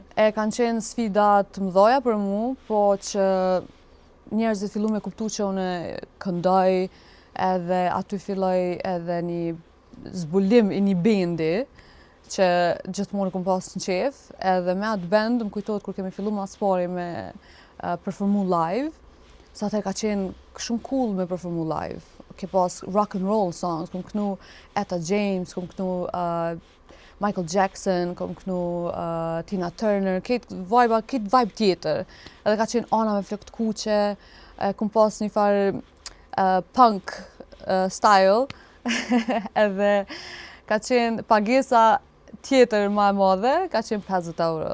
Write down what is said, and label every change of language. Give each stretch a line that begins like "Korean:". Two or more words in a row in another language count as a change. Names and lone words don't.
Albanian: E kanë qenë sfida të mëdha për mu, po që njerëzit fillu me kuptu që unë këndoj, edhe aty filloj edhe një zbulim i një bendi, që gjithmonë kom pas në qef, edhe me atë band më kujtohet kur kemi fillu mas pari me performu live, sa atër ka qenë shumë cool me performu live. Ke pas
English: rock and roll songs,
Albanian: kom kënu Etta James, kom kënu Michael Jackson, kom kënu Tina Turner, këtë vibe tjetër. Edhe ka qenë ana me flok të kuqe, kom pas një farë
English: punk style,
Albanian: edhe ka qenë pagesa tjetër ma e madhe, ka qenë 50 euro.